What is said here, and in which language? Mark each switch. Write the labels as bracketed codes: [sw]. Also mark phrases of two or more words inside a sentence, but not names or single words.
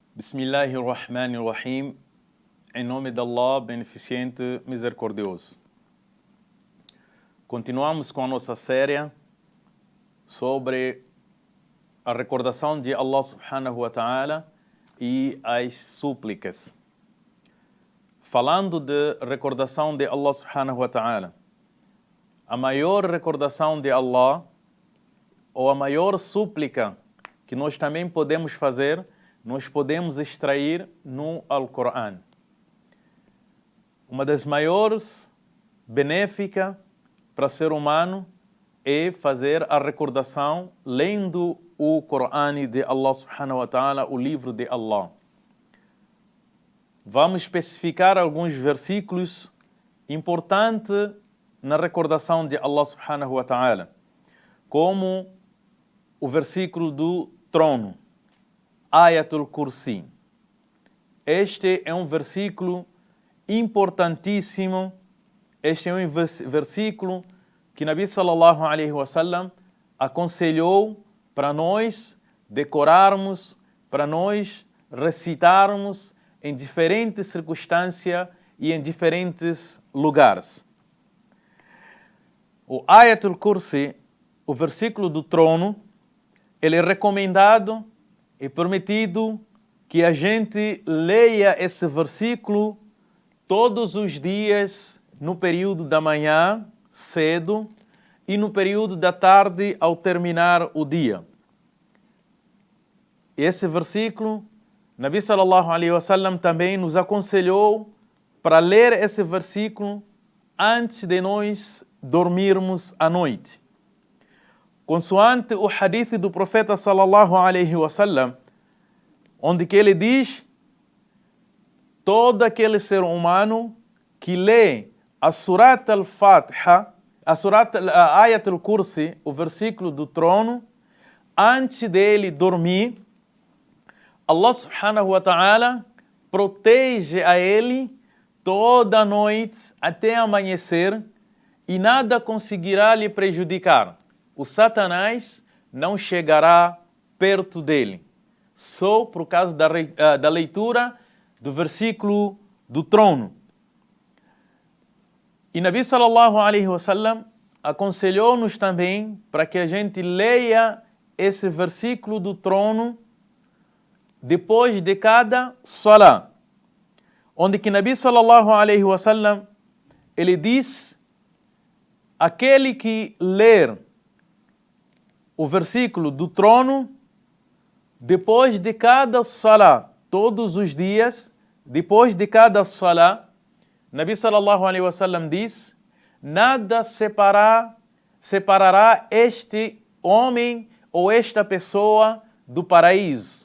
[ar] Bismillahirrahmanirrahim. [pt] Em nome de Allah, beneficente, misericordioso. Continuamos com a nossa série sobre a recordação de [ar] الله سبحانه وتعالى [pt] e as súplicas. Falando de recordação de [ar] الله سبحانه وتعالى, [pt] a maior recordação de Allah, ou a maior súplica que nós também podemos fazer, nós podemos extrair no Alcorão. Uma das maiores benéficas para o ser humano é fazer a recordação lendo o Corão de [ar] الله سبحانه وتعالى, [pt] o livro de Allah. Vamos especificar alguns versículos importantes na recordação de [ar] الله سبحانه وتعالى, [pt] como o versículo do trono, Ayatul Kursi. Este é um versículo importantíssimo. Este é um versículo que [ar] نبي صلى الله عليه وسلم [pt] aconselhou para nós decorarmos, para nós recitarmos em diferentes circunstâncias e em diferentes lugares. O Ayatul Kursi, o versículo do trono, ele é recomendado e permitido que a gente leia esse versículo todos os dias no período da manhã, cedo, e no período da tarde, ao terminar o dia. Esse versículo, [ar] نبي صلى الله عليه وسلم [pt] também nos aconselhou para ler esse versículo antes de nós dormirmos à noite. Consoante o hadith do profeta [ar] صلى الله عليه وسلم, [pt] onde que ele diz: todo aquele ser humano que lê a Surat al-Fatiha, a Ayat al-Kursi, o versículo do trono, antes dele dormir, [ar] الله سبحانه وتعالى [pt] protege a ele toda a noite até amanhecer e nada conseguirá lhe prejudicar. O Satanás não chegará perto dele. Só por causa da leitura do versículo do trono. E [ar] نبي صلى الله عليه وسلم [pt] aconselhou-nos também para que a gente leia esse versículo do trono depois de cada salah. Onde que [ar] نبي صلى الله عليه وسلم [pt] ele diz: aquele que ler o versículo do trono depois de cada salah, todos os dias, depois de cada salah, [ar] نبي صلى الله عليه وسلم [pt] diz: nada separará este homem ou esta pessoa do paraíso.